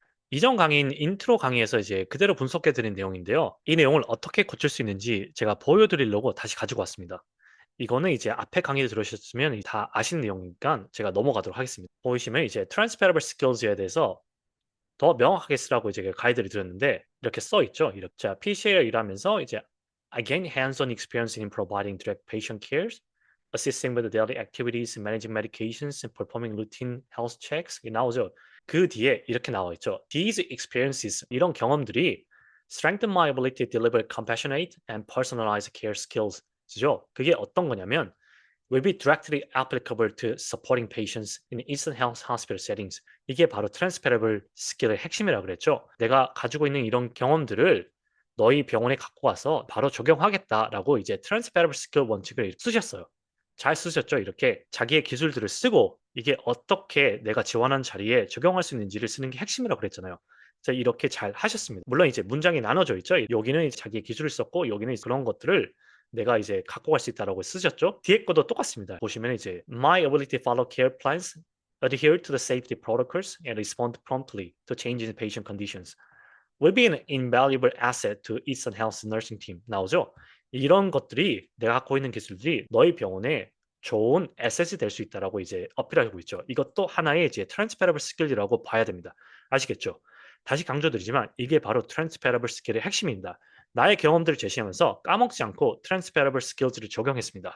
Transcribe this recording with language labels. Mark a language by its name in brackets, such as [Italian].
[Korean] 이전 강의인 인트로 강의에서 이제 그대로 분석해 드린 내용인데요. 이 내용을 어떻게 고칠 수 있는지 제가 보여드리려고 다시 가지고 왔습니다. 이거는 이제 앞에 강의를 들으셨으면 다 아시는 내용이니까 제가 넘어가도록 하겠습니다. 보이시면 이제 transferable skills에 대해서 더 명확하게 쓰라고 이제 가이드를 드렸는데 이렇게 써 있죠. 이렇게 자, PCA를 일하면서 이제 [English] I gain hands-on experience in providing direct patient care, assisting with the daily activities, managing medications, and performing routine health checks. [Korean] 이 나오죠. 그 뒤에 이렇게 나와 있죠. [English] These experiences, [Korean] 이런 경험들이 [English] strengthen my ability to deliver compassionate and personalized care skills.죠. [Korean] 그게 어떤 거냐면 [English] will be directly applicable to supporting patients in Eastern Health Hospital settings. [Korean] 이게 바로 transferable skill의 핵심이라고 그랬죠. 내가 가지고 있는 이런 경험들을 너희 병원에 갖고 와서 바로 적용하겠다라고 이제 transferable skill 원칙을 쓰셨어요. 잘 쓰셨죠? 이렇게 자기의 기술들을 쓰고 이게 어떻게 내가 지원하는 자리에 적용할 수 있는지를 쓰는 게 핵심이라고 그랬잖아요. 자, 이렇게 잘 하셨습니다. 물론 이제 문장이 나눠져 있죠. 여기는 이제 자기의 기술을 썼고 여기는 그런 것들을 내가 이제 갖고 갈 수 있다라고 쓰셨죠. 뒤에 것도 똑같습니다. 보시면 이제 [English] My ability to follow care plans, adhere to the safety protocols, and respond promptly to changes in patient conditions will be an invaluable asset to Eastern Health Nursing Team [Korean] 나오죠. 이런 것들이 내가 갖고 있는 기술들이 너희 병원에 좋은 에셋이 될 수 있다라고 이제 어필하고 있죠. 이것도 하나의 이제 transferable skill이라고 봐야 됩니다. 아시겠죠? 다시 강조드리지만 이게 바로 transferable skill의 핵심입니다. 나의 경험들을 제시하면서 까먹지 않고 transferable skills를 적용했습니다.